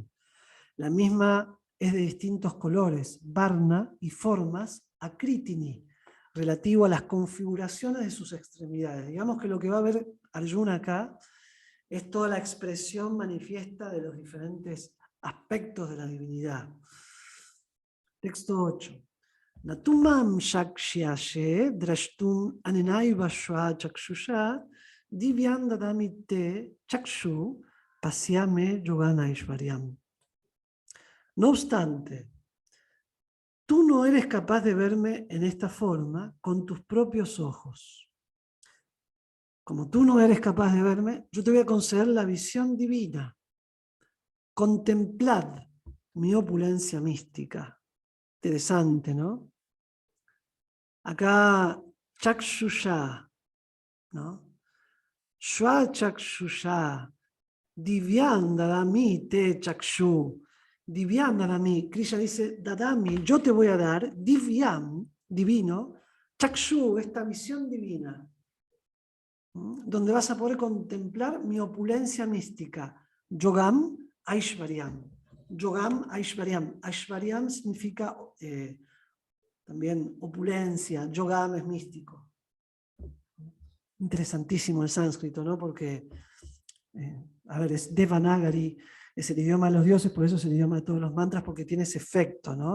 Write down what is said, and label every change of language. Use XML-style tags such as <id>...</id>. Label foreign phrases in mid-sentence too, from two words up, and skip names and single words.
<es>La misma es de distintos colores, varna y formas, akritini, relativo a las configuraciones de sus extremidades. Digamos que lo que va a ver Arjuna acá es toda la expresión manifiesta de los diferentes aspectos de la divinidad. Texto 8.</es> <sa>नतुमाम् शक्ष्यसे द्रष्टुम् अनेनैव स्व चक्षुषा दिव्यम् ददामिते चक्षु पश्यमे योगन ऐश्वर्यम्.</sa> <es>No obstante, tú no eres capaz de verme en esta forma con tus propios ojos. Como tú no eres capaz de verme, yo te voy a conceder la visión divina. Contemplad mi opulencia mística. Interesante, ¿no? Acá, chakshusha, ¿no?</es> <sa>स्व चक्षुषा दिव्यम् ददामि ते चक्षु. दिव्यम् ददामि,</sa> <es>Krishna dice, dadami, yo te voy a dar, divyam, divino, chakshu, esta visión divina, donde vas a poder contemplar mi opulencia mística.</es> <sa>योगम् ऐश्वर्यम् योगम् ऐश्वर्यम्.</sa> <es>Aishvaryam significa también opulencia. Yogam es místico. Interesantísimo el sánscrito, ¿no? Porque, a ver, es Devanagari, es el idioma de los dioses, por eso es el idioma de todos los mantras, porque tiene ese efecto, ¿no?</es>